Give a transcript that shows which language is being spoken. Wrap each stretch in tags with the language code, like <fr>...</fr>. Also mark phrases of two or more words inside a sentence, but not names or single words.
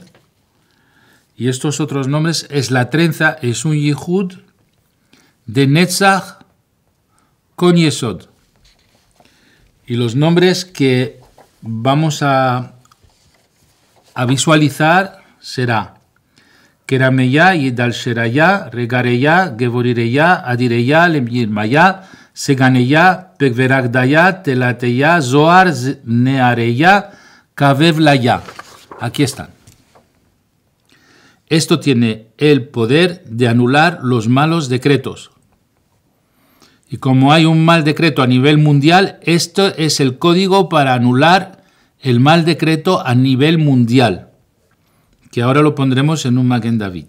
<es>Y estos otros nombres es la trenza, es un yihud de Netzach con Yesod. Y los nombres que vamos a visualizar será Kerameya, Yidal Sheraya, Regareya, Gevorireya, Adireya, Lemyirmaya, Seganeya, Pekveragdaya, Telateya, Zohar, Neareya, Kavevlaya. Aquí están. Esto tiene el poder de anular los malos decretos. Y como hay un mal decreto a nivel mundial, esto es el código para anular el mal decreto a nivel mundial, que ahora lo pondremos en un Maguen David.</es>